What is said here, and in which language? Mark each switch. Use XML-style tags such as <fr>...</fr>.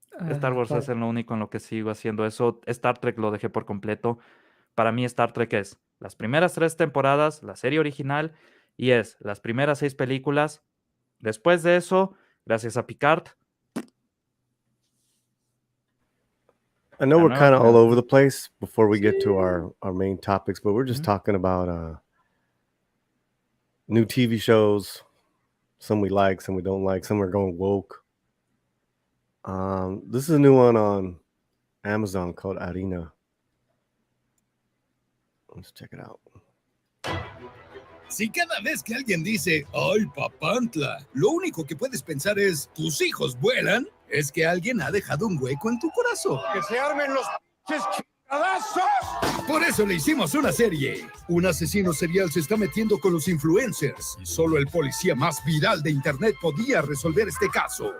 <es>Star Wars es lo único en lo que sigo haciendo eso. Star Trek lo dejé por completo. Para mí Star Trek es las primeras 3 temporadas, la serie original, y es las primeras 6 películas. Después de eso, gracias a Picard.</es> <en>I know we're kind of all over the place before we get to our main topics, but we're just talking about new TV shows. Some we like, some we don't like, some are going woke. This is a new one on Amazon called Harina. Let's check it out.</en> <es>Si cada vez que alguien dice, ¡ay, papantla!, lo único que puedes pensar es, ¿tus hijos vuelan?, es que alguien ha dejado un hueco en tu corazón. ¡Que se armen los chingadazos! Por eso le hicimos una serie. Un asesino serial se está metiendo con los influencers y solo el policía más viral de internet podía resolver este caso.</es>